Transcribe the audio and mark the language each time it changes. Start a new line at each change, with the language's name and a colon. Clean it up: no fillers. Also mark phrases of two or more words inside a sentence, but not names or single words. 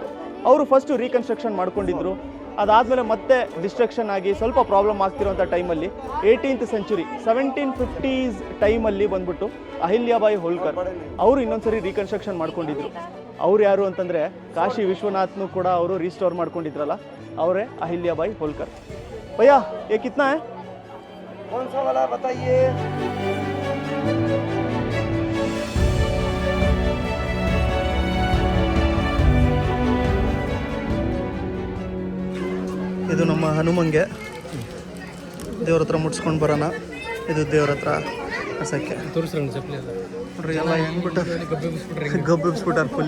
Kannada: ಅವರು ಫಸ್ಟು ರೀಕನ್ಸ್ಟ್ರಕ್ಷನ್ ಮಾಡ್ಕೊಂಡಿದ್ರು. ಅದಾದಮೇಲೆ ಮತ್ತೆ ಡಿಸ್ಟ್ರಕ್ಷನ್ ಆಗಿ ಸ್ವಲ್ಪ ಪ್ರಾಬ್ಲಮ್ ಆಗ್ತಿರೋಂಥ ಟೈಮಲ್ಲಿ 18th ಸೆಂಚುರಿ 1750s ಟೈಮಲ್ಲಿ ಬಂದ್ಬಿಟ್ಟು ಅಹಿಲ್ಯಾಬಾಯಿ ಹೋಲ್ಕರ್ ಅವರು ಇನ್ನೊಂದ್ಸರಿ ರೀಕನ್ಸ್ಟ್ರಕ್ಷನ್ ಮಾಡ್ಕೊಂಡಿದ್ರು. ಅವ್ರು ಯಾರು ಅಂತಂದರೆ ಕಾಶಿ ವಿಶ್ವನಾಥ್ನು ಕೂಡ ಅವರು ರೀಸ್ಟೋರ್ ಮಾಡ್ಕೊಂಡಿದ್ರಲ್ಲ, ಅವರೇ ಅಹಿಲ್ಯಾಬಾಯಿ ಹೋಲ್ಕರ್.
Hindi: ಭಯ್ಯ ये कितना है? कौन सा वाला बताइए?
Kannada: ಇದು ನಮ್ಮ ಹನುಮಂಗೆ ದೇವ್ರ ಹತ್ರ ಮುಟ್ಸ್ಕೊಂಡು ಬರೋಣ. ಇದು ದೇವ್ರ ಹತ್ರ ಹಸಕ್ಕೆ ನೋಡ್ರಿ ಎಲ್ಲ ಹೆಂಗ್ಬಿಟ್ಟು ಗಬ್ಬೆಬ್ಸ್ಬಿಟ್ಟಾರೆ ಫುಲ್.